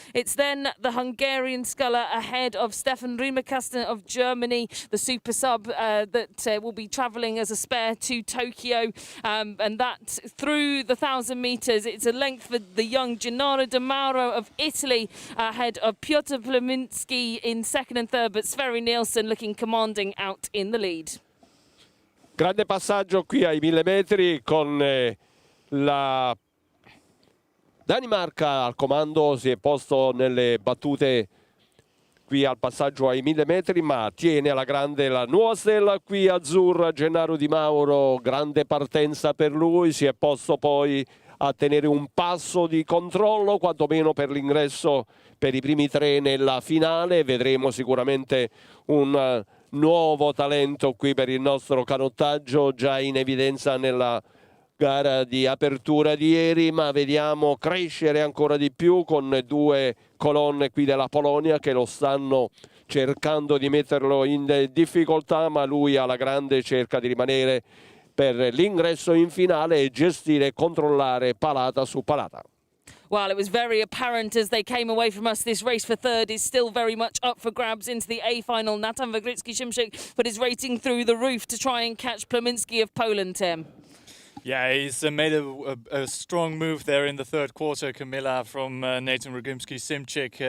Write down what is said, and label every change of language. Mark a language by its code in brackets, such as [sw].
[en] It's then the Hungarian sculler ahead of Stefan Remikosten of Germany, the super sub that will be travelling as a spare to Tokyo, and that through the 1,000 metres. It's a length for the young Gennaro Di Mauro of Italy ahead of Piotr Plominski in second and third, but Sverre Nielsen looking commanding out in the lead. [it] Grande passaggio qui ai 1000 metri con la Danimarca al comando, si è posto nelle battute qui al passaggio ai 1000 metri, ma tiene alla grande la nuova stella qui azzurra Gennaro Di Mauro. Grande partenza per lui, si è posto poi a tenere un passo di controllo, quantomeno per l'ingresso per i primi tre nella finale. Vedremo sicuramente un nuovo talento qui per il nostro canottaggio, già in evidenza nella gara di apertura di ieri, ma vediamo crescere ancora di più con due colonne qui della Polonia che lo stanno cercando di metterlo in difficoltà, ma lui alla grande cerca di rimanere per l'ingresso in finale e gestire e controllare palata su palata. [en] Well, it was very apparent as they came away from us. This race for third is still very much up for grabs into the A final. Natan Wawrzycki-Szymczyk put his rating through the roof to try and catch Plominski of Poland, Tim. Yeah, he's made a strong move there in the third quarter, Camilla, from Nathan Rogimski-Simchik.